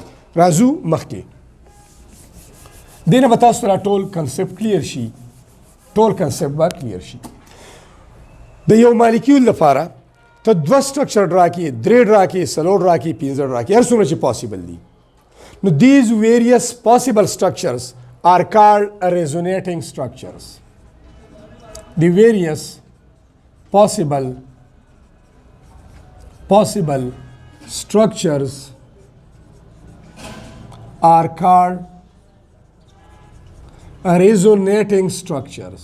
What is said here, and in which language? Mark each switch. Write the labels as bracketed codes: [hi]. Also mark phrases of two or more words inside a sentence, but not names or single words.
[ps] راځو مخکې دې نه به تاسو ته ټول [en] concept clear [ps] شي. ټول کنسپټ به کلیر شي. د یو مالیکیول لپاره ته 2 سټرکچر ډرا کړي، 3 ډرا کړي، 4 ډرا کړي، 15 ډرا کړي، هر څومره چې پاسبل دي. [en] نو these various possible structures are called resonating structures. The various possible structures are called resonating structures.